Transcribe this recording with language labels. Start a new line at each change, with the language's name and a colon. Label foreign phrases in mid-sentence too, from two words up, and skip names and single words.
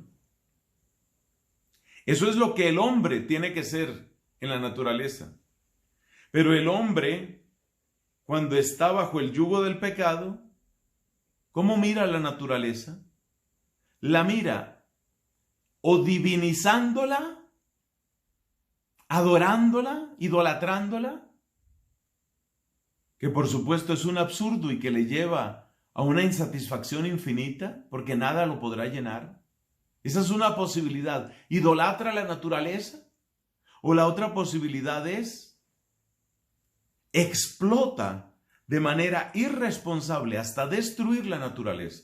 Spanish: Eso es lo que el hombre tiene que ser en la naturaleza. Pero el hombre, cuando está bajo el yugo del pecado, ¿cómo mira la naturaleza? La mira o divinizándola, adorándola, idolatrándola, que por supuesto es un absurdo y que le lleva a una insatisfacción infinita, porque nada lo podrá llenar. Esa es una posibilidad. ¿Idolatra la naturaleza? O la otra posibilidad es explota de manera irresponsable hasta destruir la naturaleza.